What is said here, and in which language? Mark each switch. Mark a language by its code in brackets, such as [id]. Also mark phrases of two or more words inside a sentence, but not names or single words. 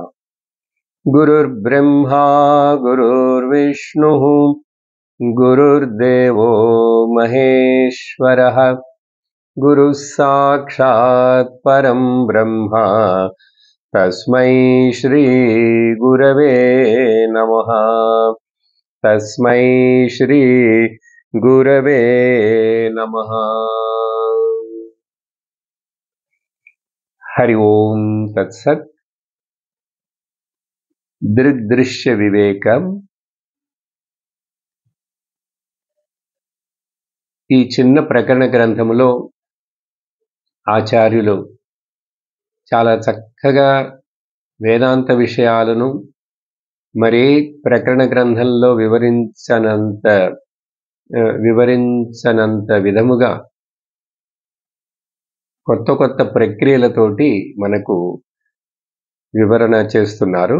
[sa] गुरुर्ब्रह्मा गुरुर्विष्णुः गुरुर्देवो महेश्वरः गुरुः साक्षात् परं ब्रह्म तस्मै श्री गुरवे नमः। तस्मै श्री गुरवे नमः। हरि ओम तत्सत्। [te] దృగ్దృశ్య వివేకం. ఈ చిన్న ప్రకరణ గ్రంథములో ఆచార్యులు చాలా చక్కగా వేదాంత విషయాలను మరే ప్రకరణ గ్రంథంలో వివరించనంత విధముగా కొత్త కొత్త ప్రక్రియలతోటి మనకు వివరణ చేస్తున్నారు.